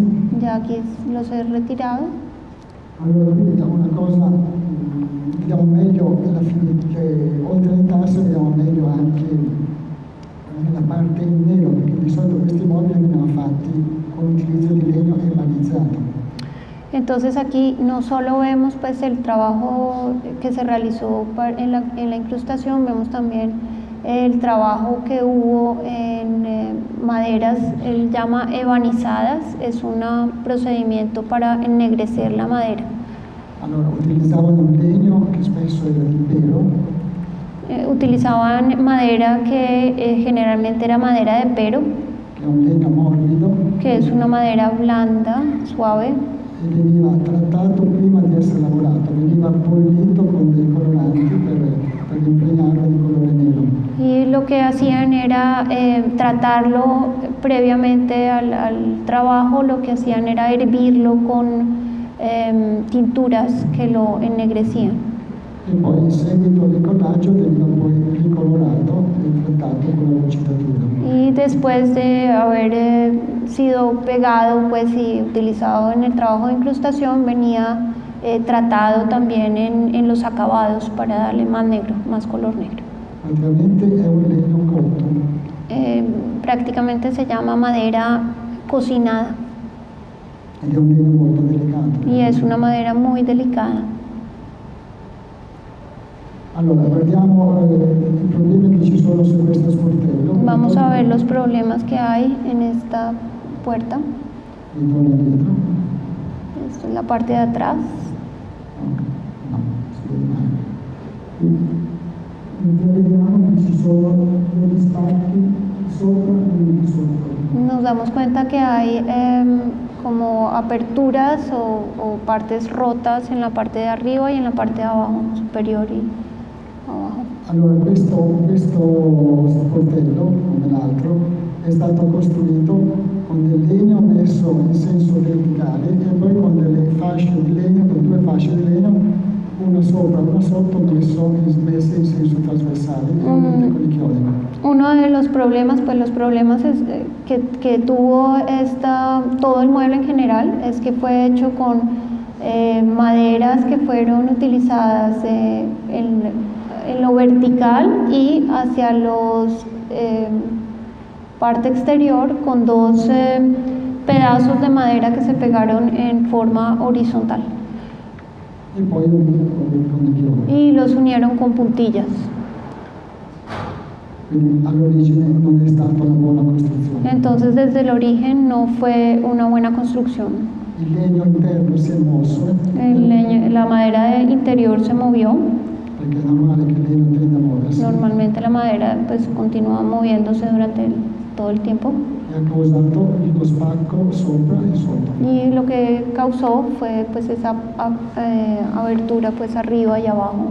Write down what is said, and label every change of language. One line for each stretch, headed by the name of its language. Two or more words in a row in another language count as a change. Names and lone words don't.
Spanish: Ya aquí los he retirado.
Italian: Allora qui vediamo una cosa, vediamo meglio alla fine, oltre alle tasse vediamo meglio anche nella parte in nero, perché di solito questi mobili venivano fatti con l'utilizzo di legno emanizzato.
Spanish: Entonces aquí no solo vemos pues el trabajo que se realizó en la incrustación, vemos también el trabajo que hubo en maderas, él llama ebanizadas, es un procedimiento para ennegrecer la madera.
Italian: Allora utilizzavano un legno che spesso era di pero,
Spanish: Utilizaban madera que generalmente era madera de pero,
Italian: che è un legno morbido,
Spanish: que es una madera blanda, suave,
Italian: e veniva trattato prima di essere lavorato, veniva bollito con dei coloranti per impregnarlo di colore nero.
Spanish: y lo que hacían era tratarlo previamente al trabajo, lo que hacían era hervirlo con tinturas que lo ennegrecían.
Italian: E poi in seguito all'incollaggio veniva poi ricolorato e trattato con la lucidatura.
Spanish: Y después de haber sido pegado pues, y utilizado en el trabajo de incrustación, venía tratado también en los acabados para darle más negro, más color negro.
Italian: Praticamente è un legno cotto,
Spanish: Prácticamente se llama madera cocinada
Italian: ed è un legno molto delicato.
Spanish: y es una madera muy delicada.
Italian: Allora, guardiamo i problemi che ci sono su questo sportello.
Spanish: Vamos a ver los problemas que hay en esta puerta.
Italian: Ritorno indietro.
Spanish: Esta es la parte de atrás.
Italian: No, si vede male. Mentre vediamo che ci sono degli spacchi sopra e di sotto.
Spanish: Nos damos cuenta que hay como aperturas o partes rotas en la parte de arriba y en la parte de abajo, superior y abajo.
Italian: Allora, questo sportello, come l'altro, è stato costruito con del legno messo in senso verticale e poi con delle fasce di legno, con due fasce di legno, una sopra e una sotto, messe in senso trasversale, con i chiodi.
Spanish: Uno de los problemas, pues los problemas que tuvo todo el mueble en general, es que fue hecho con maderas que fueron utilizadas en lo vertical y hacia los parte exterior con dos pedazos de madera que se pegaron en forma horizontal.
Italian: E poi con i chiodi.
Spanish: Y los unieron con puntillas.
Italian: Quindi all'origine non è stata una buona costruzione.
Spanish: Entonces desde el origen no fue una buena construcción.
Italian: Il legno interno si è mosso.
Spanish: La madera interior se movió.
Italian: Perché è normale che il legno tenda a muoversi.
Spanish: Normalmente la madera pues continúa moviéndose durante todo el tiempo.
Italian: E ha causato lo spacco sopra e sotto.
Spanish: Y lo que causó fue pues esa abertura pues arriba y abajo.